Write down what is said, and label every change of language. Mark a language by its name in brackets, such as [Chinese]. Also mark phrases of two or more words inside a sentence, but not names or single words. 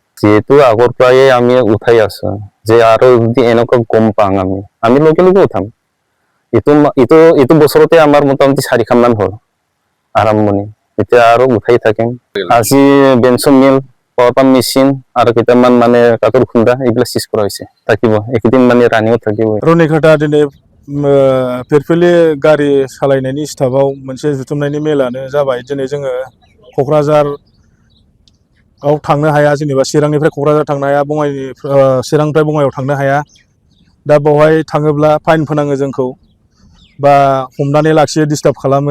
[Assamese] যেহেতু আগৰ পৰাই আমি উঠাই আছোঁ যে আৰু যদি এনেকুৱা গম পাওঁ আমি লগে লগে উঠাম। এইটো বছৰতে আমাৰ মোটামুটি 4 মান হ'ল আৰম্ভণি। এতিয়া আৰু উঠাই থাকিম। আজি বেঞ্চন মিল, [English] power pump machine [Assamese] আৰু কেইটামান মানে কাঠৰ খুন্দা এইবিলাক চিজ কৰা হৈছে। থাকিব এইকেইদিন মানে ৰানিঙত থাকিব। [Bodo] रनिघाटा दिनै फिरफिलि गारि सालायनायनि स्टाफआव मोनसे जुथुमनायनि मेलानो जाबाय। दिनै जोङो क'क्राझाराव थांनो हाया जेनेबा चिरांनिफ्राय क'क्राझार थांनो हाया, चिरांनिफ्राय बङाइगाव थांनो हाया। दा बेवहाय थाङोब्ला फाइन फोनाङो जोंखौ बा हमनानै लाखियो, डिस्टार्ब खालामो।